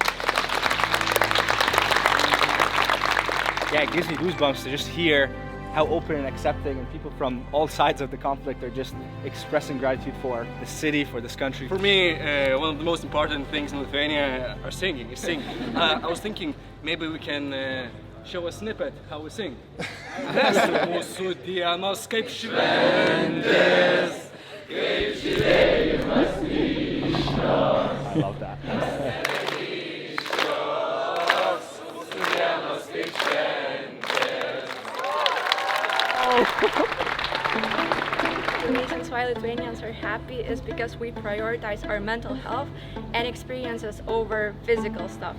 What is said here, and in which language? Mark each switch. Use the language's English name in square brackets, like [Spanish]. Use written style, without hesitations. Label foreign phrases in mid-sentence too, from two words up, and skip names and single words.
[English] Yeah, it gives me goosebumps to just hear how open and accepting, and people from all sides of the conflict are just expressing gratitude for the city, for this country. For me, one of the most important things in Lithuania are singing. I was thinking maybe we can show a snippet how we sing. [Lithuanian] Mūsų dienos kaip šventės, kaip žydėjimas ryškios. [English] I love that. The reasons why Lithuanians are happy is because we prioritize our mental health and experiences over physical stuff.